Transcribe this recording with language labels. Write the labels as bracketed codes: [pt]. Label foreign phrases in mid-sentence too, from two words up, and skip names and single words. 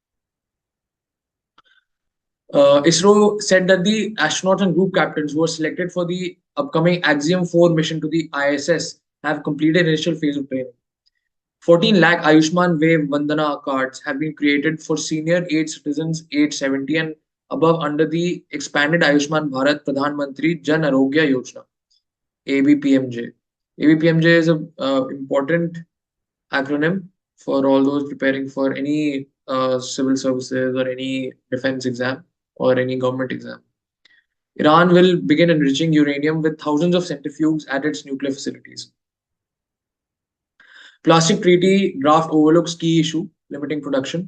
[en] ISRO said that the astronauts and group captains who were selected for the upcoming Axiom 4 mission to the ISS have completed initial phase of training. 14 lakh Ayushman Wave Vandana cards have been created for senior age citizens aged 70 and above under the expanded Ayushman Bharat Pradhan Mantri Jan Arogya Yojana, ABPMJ. ABPMJ is an important acronym for all those preparing for any civil services or any defense exam or any government exam. Iran will begin enriching uranium with thousands of centrifuges at its nuclear facilities. Plastic treaty draft overlooks key issue, limiting production.